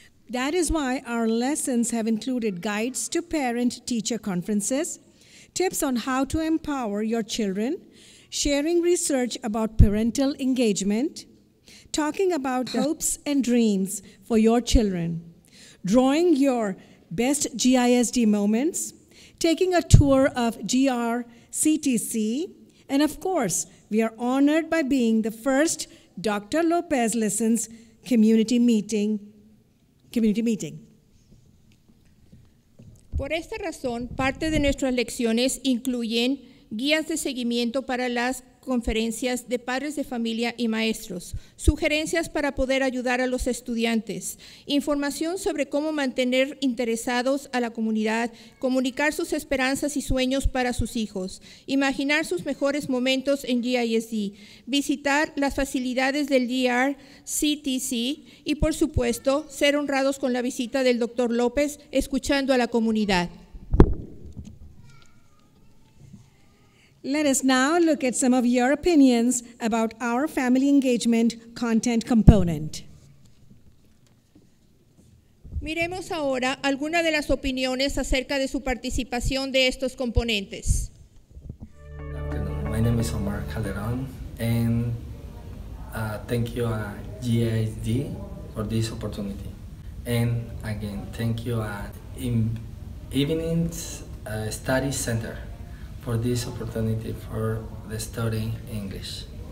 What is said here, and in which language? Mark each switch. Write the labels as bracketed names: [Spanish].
[English] That is why our lessons have included guides to parent-teacher conferences, tips on how to empower your children, sharing research about parental engagement, talking about hopes and dreams for your children, drawing your best GISD moments, taking a tour of GRCTC, and of course, we are honored by being the first Dr. Lopez Listens community meeting. [Spanish] Por esta razón, parte de nuestras lecciones incluyen guías de seguimiento para las conferencias de padres de familia y maestros, sugerencias para poder ayudar a los estudiantes, información sobre cómo mantener interesados a la comunidad, comunicar sus esperanzas y sueños para sus hijos, imaginar sus mejores momentos en GISD, visitar las facilidades del GRCTC y, por supuesto, ser honrados con la visita del Dr. López, escuchando a la comunidad. [English] Let us now look at some of your opinions about our family engagement content component. [Spanish] Miremos ahora algunas de las opiniones acerca de su participación de estos componentes. [English] Good afternoon. My name is Omar Calderon, and thank you, GISD, for this opportunity. And again, thank you, Evening Study Center, for this opportunity for the study English.